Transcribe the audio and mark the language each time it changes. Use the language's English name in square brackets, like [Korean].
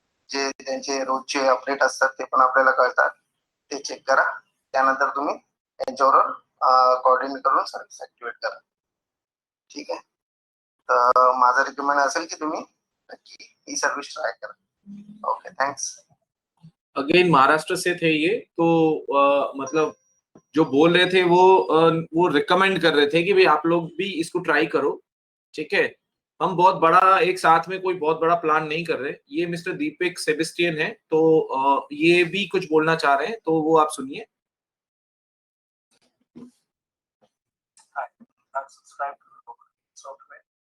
[Marathi] जे त्यांचे रोजचे अपडेट असतात ते पण आपल्याला कळतात, ते चेक करा. त्यानंतर तुम्ही त्यांच्यावर कोऑर्डिनेट करून सर्व्हिस ऍक्टिव्हेट करा. ठीक आहे. तर माझं रिकमेंड असेल की तुम्ही नक्की ही सर्व्हिस ट्राय करा. [English] Okay, thanks. [Hindi] अगेन महाराष्ट्र से थे ये, तो मतलब जो बोल रहे थे वो रिकमेंड कर रहे थे कि भाई आप लोग भी इसको ट्राई करो. ठीक है. हम बहुत बड़ा एक साथ में कोई बहुत बड़ा प्लान नहीं कर रहे. ये मिस्टर दीपक सेबेस्टियन है, तो ये भी कुछ बोलना चाह रहे हैं, तो वो आप सुनिए. [English] Subscribe to the software.